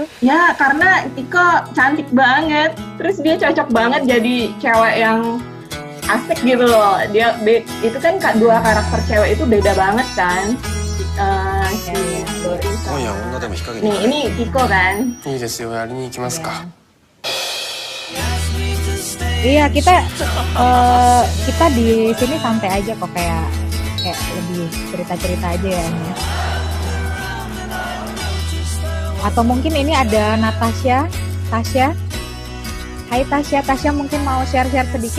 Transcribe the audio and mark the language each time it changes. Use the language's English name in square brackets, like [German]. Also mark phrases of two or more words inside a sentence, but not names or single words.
[Indonesian] Ya, karena Iko cantik banget. Terus dia cocok banget jadi cewek yang asik gitu loh. Itu kan dua karakter cewek itu beda banget kan. Si Dori sama... Nih, ini Iko kan. [Japanese] いいですよ、やりに行きますか。 [Indonesian] Iya, kita di sini santai aja kok, kayak lebih cerita-cerita aja ya. Ini. Atau mungkin ini ada Tasya. Hai Tasya mungkin mau share-share sedikit.